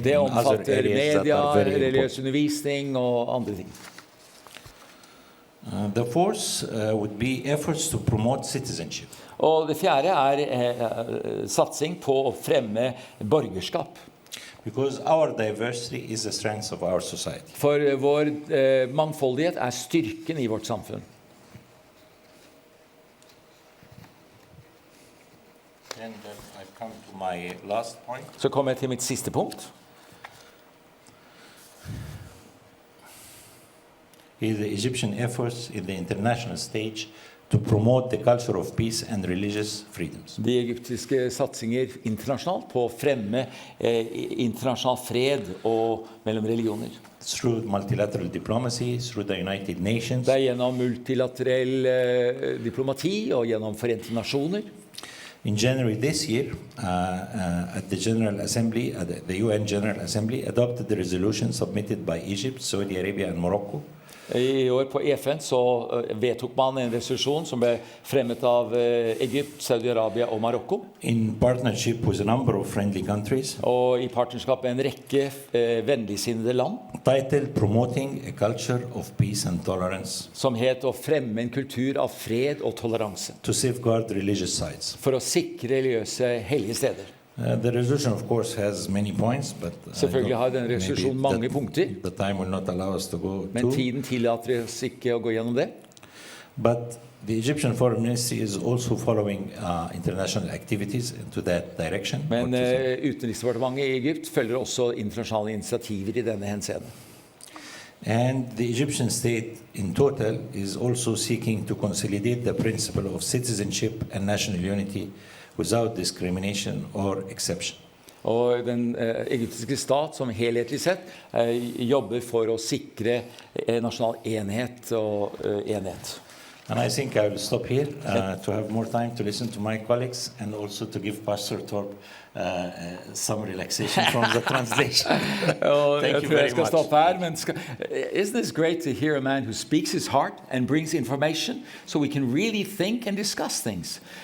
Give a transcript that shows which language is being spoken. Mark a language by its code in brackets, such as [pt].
[no] Det [en] and other [no] omfatter [en] areas that media, are very important. [no] religiøs undervisning og andre ting. [en] The fourth would be efforts to promote citizenship. [no] Og det fjerde er satsing på å fremme borgerskap. [en] Because our diversity is the strength of our society. [no] For vår mangfoldighet er styrken i vårt samfunn. [en] And I've come to my last point. [no] Så kommer jeg til mitt siste punkt. [en] Is the Egyptian efforts in the international stage to promote the culture of peace and religious freedoms. [no] De egyptiske satsinger internasjonalt på å fremme internasjonal fred og mellom religioner. [en] Through multilateral diplomacy, through the United Nations, [no] Det er gjennom multilaterell diplomati og gjennom Forente Nasjoner. [en] in January this year, at the General Assembly, the UN General Assembly adopted the resolution submitted by Egypt, Saudi Arabia, and Morocco [no] I år på FN så vedtok man en resolusjon som ble fremmet av Egypt, Saudi-Arabia og Marokko. [en] In partnership with a number of friendly countries. [no] Og I partnerskap med en rekke vennligsinnede land. [en] Titled Promoting a Culture of Peace and Tolerance. [no] Som het å fremme en kultur av fred og toleranse. [en] To safeguard religious sites. [no] For å sikre religiøse hellige steder. [en] The resolution, of course, has many points, but [no] selvfølgelig har den resolusjonen mange punkter. [en] The time will not allow us to go [no] Men tiden tillater oss ikke å gå gjennom det. [en] But the Egyptian Foreign Ministry is also following international activities into that direction. [no] Men utenriksdepartementet I Egypt følger også internasjonale initiativer I denne henseende. [en] And the Egyptian state in total is also seeking to consolidate the principle of citizenship and national unity without discrimination or exception. [no] Og den egyptiske stat som helhetlig sett jobber for å sikre nasjonal enhet og enhet. [en] And I think I will stop here to have more time to listen to my colleagues and also to give Pastor Torp some relaxation from the translation. Thank you very much. Isn't this great to hear a man who speaks his heart and brings information so we can really think and discuss things?